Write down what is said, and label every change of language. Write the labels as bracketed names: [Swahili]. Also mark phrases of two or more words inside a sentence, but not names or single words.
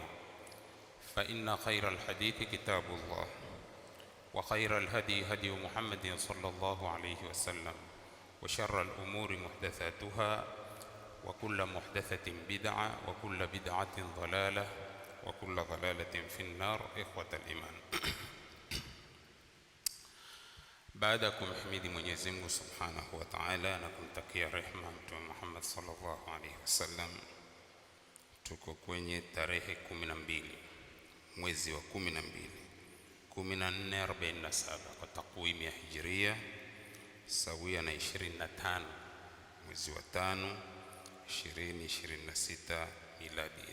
[Arabic] فإن خير الحديث كتاب الله، وخير الهدي هدي محمد صلى الله عليه وسلم، وشر الأمور محدثاتها، وكل محدثة بدعة، وكل بدعة ضلالة، وكل ضلالة في النار. إخوة الإيمان، [Swahili] baada ya kumhimidi Mwenyezi Mungu [Arabic] سبحانه وتعالى [Swahili] na kumtakia rehema Mtume Muhammad [Arabic] صلى الله عليه وسلم, [Swahili] tuko kwenye tarehe 12 mwezi wa 12 1447 kwa takwimu ya Hijria, sawia na 25 mwezi wa 5 2026 miladia.